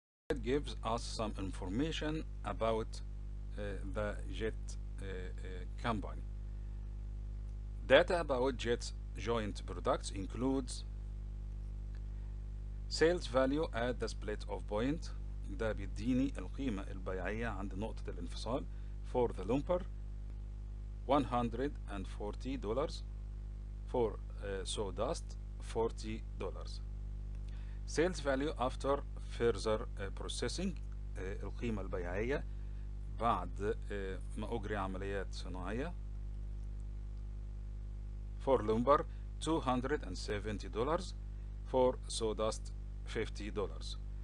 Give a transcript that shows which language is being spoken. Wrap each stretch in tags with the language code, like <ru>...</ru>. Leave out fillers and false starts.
<en>It gives us some information about the Jet company. Data about Jet's joint products includes sales value at the split of point.</en> <ar>ده بيديني القيمة البيعية عند نقطة الانفصال</ar> <en>for the lumber $140, for sawdust $40. Sales value after further processing</en> <ar>القيمة البيعية بعد ما أجري عمليات صناعية</ar> <en>for lumber $270, for sawdust $50.</en>